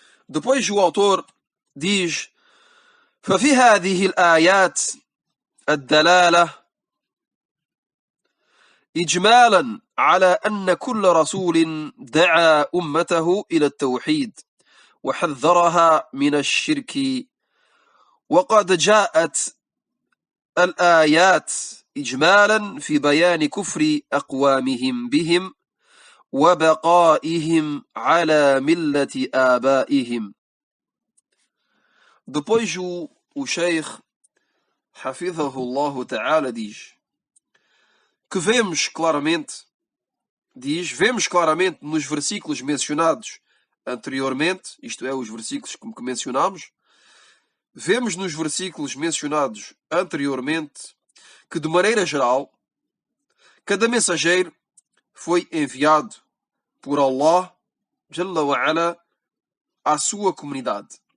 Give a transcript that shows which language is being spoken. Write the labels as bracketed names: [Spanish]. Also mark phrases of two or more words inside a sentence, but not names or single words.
[Portuguese] Depois o autor diz: [Arabic] ففي هذه الآيات الدلالة إجمالا على أن كل رسول دعا أمته إلى التوحيد وحذرها من الشرك، وقد جاءت الآيات إجمالا في بيان كفر أقوامهم بهم وبقائهم على ملة آبائهم. [Portuguese] Depois o Sheikh [Arabic] حفظه الله تعالى [Portuguese] diz que vemos claramente nos versículos mencionados anteriormente, isto é, os versículos que mencionámos, vemos nos versículos mencionados anteriormente que, de maneira geral, cada mensageiro foi enviado por Allah [Arabic] جل وعلا [Portuguese] à sua comunidade